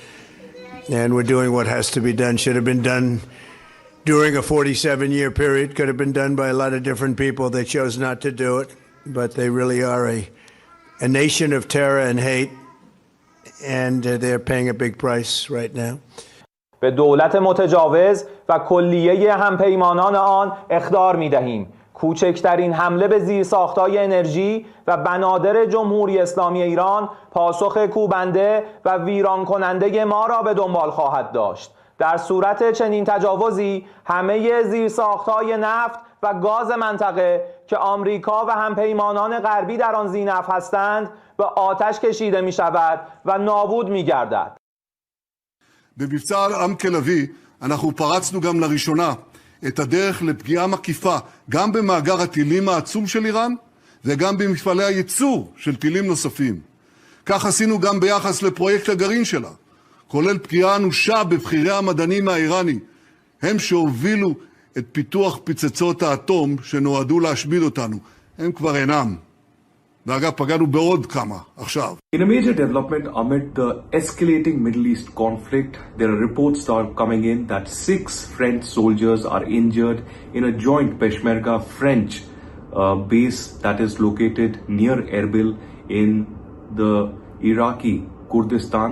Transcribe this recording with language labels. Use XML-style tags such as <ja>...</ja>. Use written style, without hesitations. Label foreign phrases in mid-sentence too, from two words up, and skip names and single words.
<en>And we're doing what has to be done. Should have been done during a 47-year period. Could have been done by a lot of different people. They chose not to do it. But they really are a nation of terror and hate. And they're paying a big price right now.</en> <fa>به دولت متجاوز و کلیه همپیمانان آن اخطار می‌دهیم. کوچکترین حمله به زیرساخت‌های انرژی و بنادر جمهوری اسلامی ایران پاسخ کوبنده و ویران کننده ما را به دنبال خواهد داشت. در صورت چنین تجاوزی همه زیرساخت‌های نفت و گاز منطقه که آمریکا و همپیمانان غربی در آن ذی‌نفع هستند به آتش کشیده می‌شود و نابود می‌گردد.</fa> <he>במבצע עם כלבי אנחנו פרצנו גם לראשונה את הדרך לפגיעה מקיפה גם במאגר הטילים העצום של איראן וגם במפעלי הייצור של טילים נוספים. כך עשינו גם ביחס לפרויקט הגרעין שלה, כולל פגיעה אנושה בבחירי המדענים האיראני, הם שהובילו את פיתוח פצצות האטום שנועדו להשמיד אותנו. הם כבר אינם. ואגב, פגענו בעוד כמה עכשיו.</he> <en>In a major development amid the escalating Middle East conflict, there are reports that are coming in that 6 French soldiers are injured in a joint Peshmerga-French base that is located near Erbil in the Iraqi Kurdistan.</en>